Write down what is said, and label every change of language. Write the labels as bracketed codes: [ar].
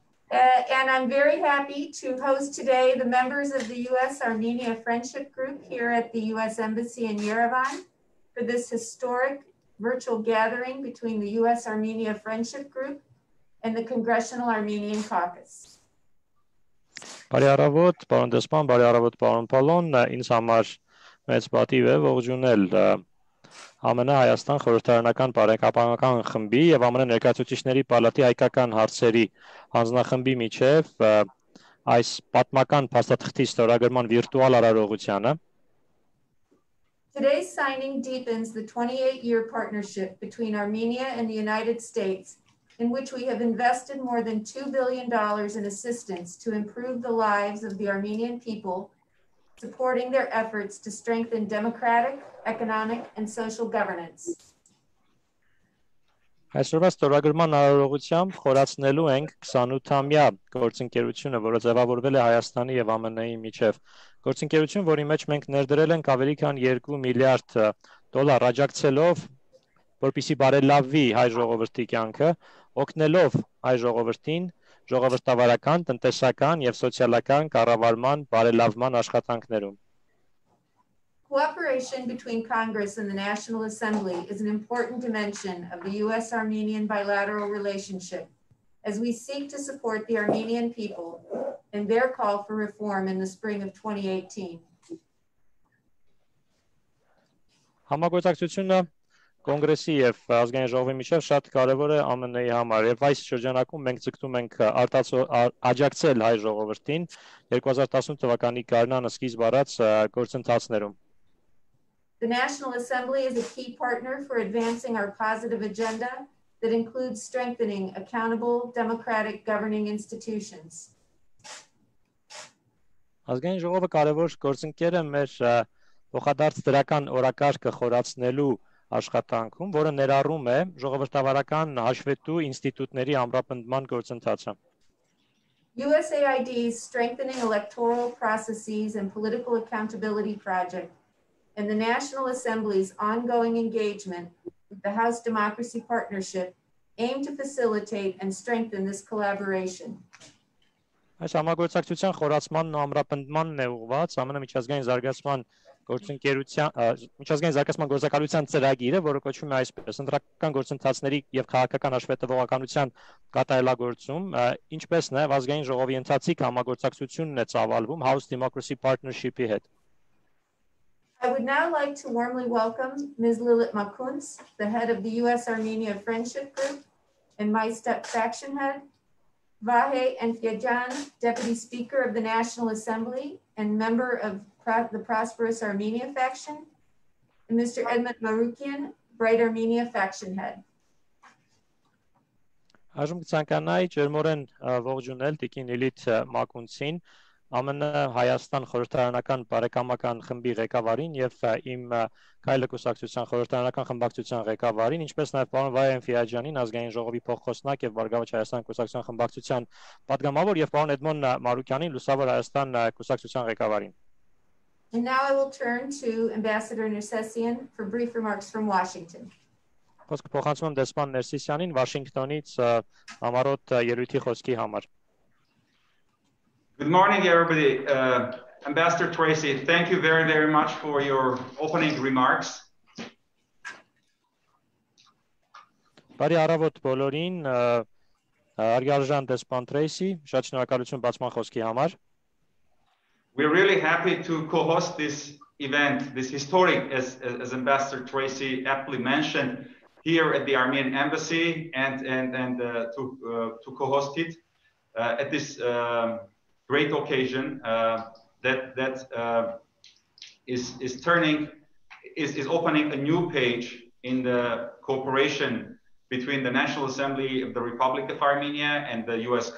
[en] And I'm very happy to host today the members of the U.S.-Armenia Friendship Group here at the U.S. Embassy in Yerevan for this historic virtual gathering between the U.S.-Armenia Friendship Group and the Congressional Armenian Caucus. [hy] Բարի առավոտ, պարոն դեսպան, բարի առավոտ, պարոն Պալոն, ինձ համար մեծ պատիվ է ողջունել ԱՄՆ Հայաստան խորհրդարանական բարեկամական խմբի եւ ԱՄՆ Ներկայացուցիչների պալատի հայկական հարցերի հանձնախմբի միջև այս պատմական փաստաթղթի ստորագրման վիրտուալ արարողությանը. [en] Today's signing deepens the 28-year partnership between Armenia and the United States, in which we have invested more than $2 billion in assistance to improve the lives of the Armenian people, supporting their efforts to strengthen democratic, economic, and social governance. [hy] Այսօրվա ստորագրման արարողությամբ խորացնելու ենք 28-ամյա գործընկերությունը, որը ձևավորվել է Հայաստանի եւ ԱՄՆ-ի միջև։ Գործընկերություն, որի մեջ մենք ներդրել ենք ավելի քան $2 միլիարդ աջակցելով, որպեսզի բարելավվի հայ ժողովրդի կյանքը, օգնելով հայ ժողովրդին ժողովրդավարական, տնտեսական եւ սոցիալական կառավարման բարելավման աշխատանքներում։ [en] Cooperation between Congress and the National Assembly is an important dimension of the U.S.-Armenian bilateral relationship as we seek to support the Armenian people in their call for reform in the spring of 2018. [hy] Համագործակցությունը Կոնգրեսի եւ ազգային ժողովի միջև շատ կարեւոր է ԱՄՆ-ի համար եւ այս շրջանակում մենք ցկտում ենք աջակցել հայ ժողովրդին 2018 թվականի գարնանը սկիզբ առած գործընթացներում։ [en] The National Assembly is a key partner for advancing our positive agenda that includes strengthening accountable democratic governing institutions. [hy] Ազգային ժողովը կարևոր գործընկեր է մեր փոխադարձ դրական օրակարգը խորացնելու աշխատանքում, որը ներառում է ժողովրդավարական հաշվետու ինստիտուտների ամրապնդման գործընթացը։ [en] USAID's Strengthening Electoral Processes and Political Accountability Project and the National Assembly's ongoing engagement with the House Democracy Partnership aim to facilitate and strengthen this collaboration. [hy] Այս համագործակցության խորացմանն ու ամրապնդմանն է ուղղված ԱՄՆ միջազգային զարգացման գործակալության ծրագիրը, որը կոչվում է այսպես ընտրական գործընթացների եւ քաղաքական հաշվետվողականության կատարելագործում, ինչպես նաեւ ազգային ժողովի ընթացիկ համագործակցությունն է ծավալվում House Democracy Partnership-ի հետ։ [en] I would now like to warmly welcome Ms. Lilit Makuns, the head of the U.S.-Armenia Friendship Group and my faction head, Vahe Enfyajan, Deputy Speaker of the National Assembly and member of the Prosperous Armenia faction, and Mr. Edmund Marukian, Bright Armenia faction head. [hy] Այժմ կցանկանայի ջերմորեն ողջունել Տիկին Լիլիթ Մակունցին, ԱՄՆ Հայաստան խորհրդարանական բարեկամական խմբի ղեկավարին եւ իմ Քայլը կուսակցության խորհրդարանական խմբակցության ղեկավարին, ինչպես նաեւ պարոն Վահե Էնֆիաջյանին, ազգային ժողովի փոխխոսնակ եւ Բարգավաճ Հայաստան կուսակցության խմբակցության պատգամավոր եւ պարոն Էդմոն Մարուկյանին, Լուսավոր Հայաստան կուսակցության ղեկավարին։ [en] And now I will turn to Ambassador Nersessian for brief remarks from Washington. [hy] Խոսքը փոխանցում եմ դեսպան Ներսիսյանին Վաշինգտոնից համառոտ ելույթի խոսքի համար։ [en] Good morning, everybody. Ambassador Tracy, thank you very, very much for your opening remarks. [hy] Բարի առավոտ բոլորին, Արգարժան դեսպան Tracy, շատ շնորհակալություն բացման խոսքի համար։ [en] We're really happy to co-host this event, this historic, as Ambassador Tracy aptly mentioned, here at the Armenian Embassy, and to co-host it at this great occasion that is opening a new page in the cooperation between the National Assembly of the Republic of Armenia and the U.S.